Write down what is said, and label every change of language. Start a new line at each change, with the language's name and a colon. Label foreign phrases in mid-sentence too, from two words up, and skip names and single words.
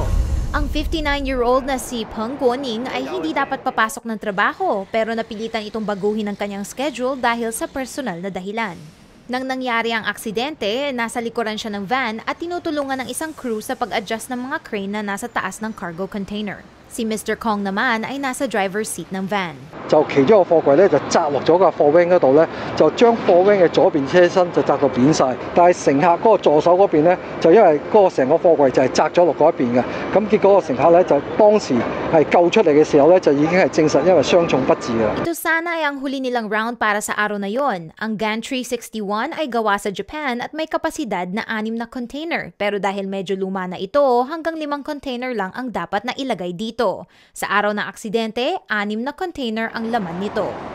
Filipino: Ang 59-year-old na si Peng Guoning ay hindi dapat papasok ng trabaho pero napilitan itong baguhin ang kanyang schedule dahil sa personal na dahilan. Nang nangyari ang aksidente, nasa likuran siya ng van at tinutulungan ng isang crew sa pag-adjust ng mga crane na nasa taas ng
English: cargo container.
Filipino: Si Mr. Kong naman ay nasa
English: driver's seat
Filipino: ng van.
Cantonese: 就其中一個貨櫃咧就砸落咗個貨 wing 嗰度咧，就將貨 wing 嘅左邊車身就砸到扁晒。但係乘客嗰個座手嗰邊咧，就因為嗰個成個貨櫃就係砸咗落嗰一邊嘅，咁結果個乘客咧就當時係救出嚟嘅時候咧，就已經係證實因為傷重不治嘅啦。
Filipino: Ito sana ay ang huli nilang round para sa araw na yon. Ang Gantry 61 ay gawa sa Japan at may kapasidad na 6 na container. Pero dahil medyo luma na ito, hanggang 5 container lang ang dapat na ilagay dito. Sa araw ng aksidente, 6 na container ang laman nito.